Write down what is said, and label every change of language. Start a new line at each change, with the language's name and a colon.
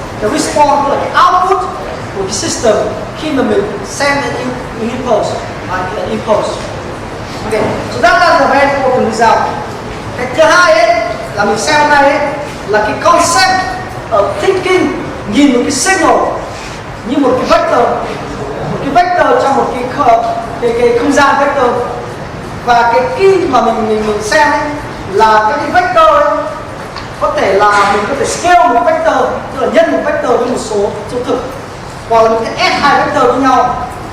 Vietnamese: Cái response là cái output của cái system khi mà mình
English: send an impulse, impulse. Okay, so that is a very important result.
Vietnamese: Cái thứ hai ấy là mình xem hôm nay ấy là cái
English: concept of thinking,
Vietnamese: nhìn một cái signal như một cái vector trong một cái không gian vector. Và cái key mà mình xem ấy là các cái vector ấy, có thể là mình có thể scale một vector, tức là nhân một vector với một số thực, hoặc là mình sẽ add hai vector với nhau.